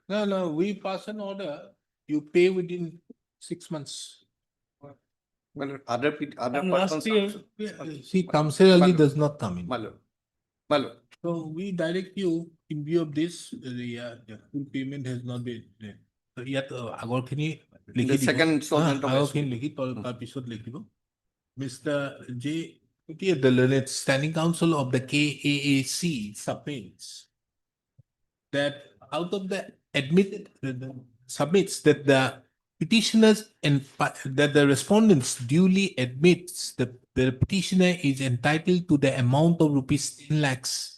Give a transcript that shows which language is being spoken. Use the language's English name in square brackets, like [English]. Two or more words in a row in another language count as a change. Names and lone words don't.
[English] No, we pass an order, you pay within 6 months. My lord, other And last persons. year- also- See, Kamsar Ali My lord. does not come in. My lord. My lord. So we direct you in view of this, the full payment has not been. [Assamese] So ইয়াত আগৰখিনি লিখি [English] The [Assamese] দিব। [English] second installment of [Assamese] আগৰখিনি লিখি তাৰপিছত লিখিব। Mr. J. [English] The learned standing counsel of the KAAC submits that out of the admitted submits that the petitioners and that the respondents duly admits that the petitioner is entitled to the amount of rupees 10 lakhs.